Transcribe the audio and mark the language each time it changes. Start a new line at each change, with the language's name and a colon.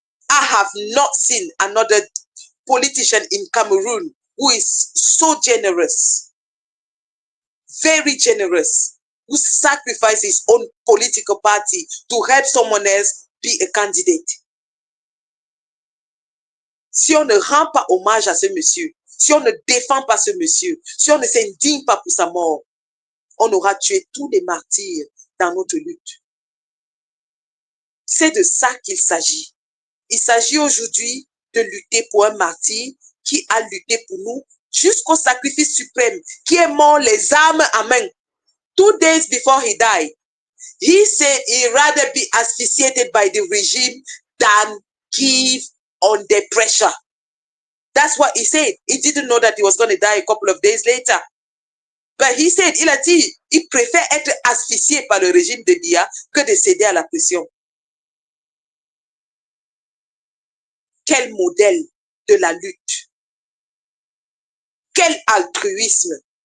English: I have not seen another politician in Cameroon who is so generous, very generous, who sacrifices his own political party to help someone else be a candidate.
French: Si on ne rend pas hommage à ce monsieur, si on ne défend pas ce monsieur, si on ne s'indigne pas pour sa mort, on aura tué tous les martyrs dans notre lutte. C'est de ça qu'il s'agit. Il s'agit aujourd'hui de lutter pour un martyr qui a lutté pour nous jusqu'au sacrifice suprême, qui est mort les armes à main.
English: 2 days before he died, he said he'd rather be asphyxiated by the regime than give under pressure. That's what he said. He didn't know that he was going to die a couple of days later. But he said,
French: il a dit, il préfère être asphyxié par le régime de Biya que de céder à la pression. Quel modèle de la lutte. Quel altruisme.